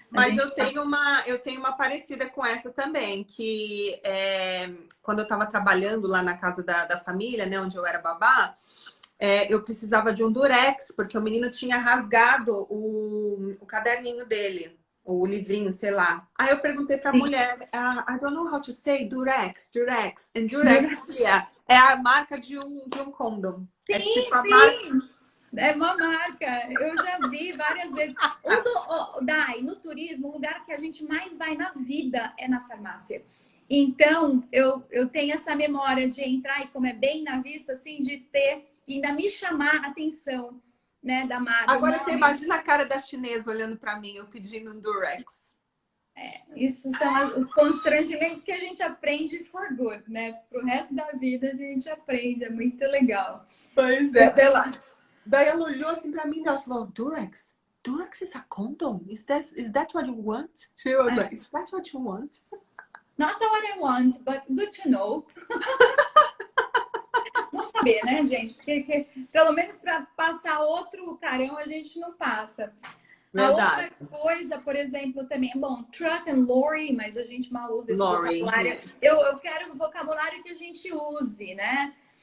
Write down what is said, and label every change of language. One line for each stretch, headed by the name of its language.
Portuguese: Mas eu tenho uma parecida com essa também, que quando eu estava trabalhando lá na casa da família, né, onde eu era babá, eu precisava de um Durex, porque o menino tinha rasgado o caderninho dele, o livrinho, sei lá. Aí eu perguntei pra mulher,
English: I don't know how to say Durex, Durex.
Portuguese: And Durex, Fia, é a marca de um condom. Sim, É tipo a sim. marca... É uma marca. Eu já vi várias vezes. Dai, no turismo, o lugar que a gente mais vai na vida é na farmácia. Então, eu tenho essa memória de entrar e como é bem na vista, assim, de ter, ainda me chamar a atenção, né, da marca. Agora você imagina a cara da chinesa olhando pra mim, eu pedindo um Durex. Isso são os constrangimentos que a gente aprende
English: for good,
Portuguese: né? Pro resto da vida a gente aprende, é muito legal. Pois é. Daí ela olhou assim pra mim e ela falou, Durex?
English: Durex is a condom? Is that what you want? She was like, is that what you want? Not what I want, but good to know.
Portuguese: Não saber, né, gente? Porque pelo menos para passar outro carão a gente não passa. Verdade. A outra coisa, por exemplo, também, bom,
English: truck and lorry,
Portuguese: mas a gente mal usa esse
English: Lorry,
Portuguese: vocabulário. Eu quero um vocabulário que a gente use, né?